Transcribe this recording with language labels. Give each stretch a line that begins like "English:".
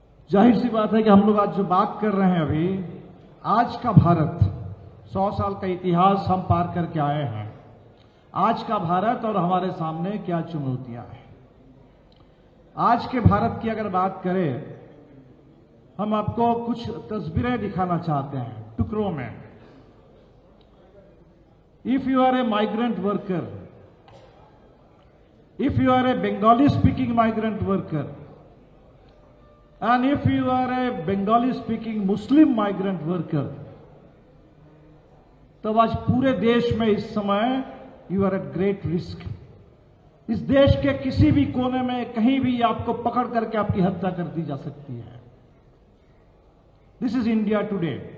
Hindi: जाहिर सी बात है कि हम लोग आज जो बात कर रहे हैं अभी, आज का भारत, 100 साल का इतिहास हम पार करके आए हैं। आज का भारत और हमारे सामने क्या चुनौतियां हैं। आज के भारत की अगर बात करें, हम आपको कुछ तस्वीरें दिखाना चाहते हैं टुकड़ों में।
English: if you are a migrant worker, if you are a Bengali speaking migrant worker, and if you are a Bengali speaking Muslim migrant worker,
Hindi: तब आज पूरे देश में इस समय
English: You are at great risk.
Hindi: इस देश के किसी भी कोने में कहीं भी आपको पकड़ करके आपकी हत्या कर दी जा सकती है।
English: This is India Today.